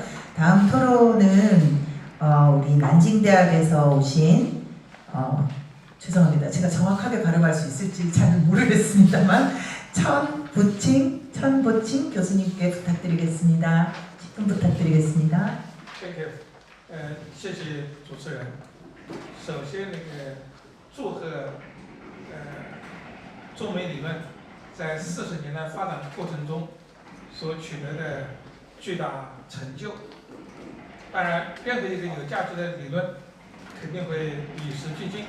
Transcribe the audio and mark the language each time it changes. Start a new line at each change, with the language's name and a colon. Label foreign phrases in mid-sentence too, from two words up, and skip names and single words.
Korean: 다음 토론은 우리 난징대학에서 오신 죄송합니다. 제가 정확하게 발음할 수 있을지 잘 모르겠습니다만 천보칭 교수님께 부탁드리겠습니다. 10분 부탁드리겠습니다.
Chinese: 谢谢主持人。首先，祝贺中美理论在40年的发展过程中所取得的巨大成就。当然，任何一个有价值的理论肯定会与时俱进。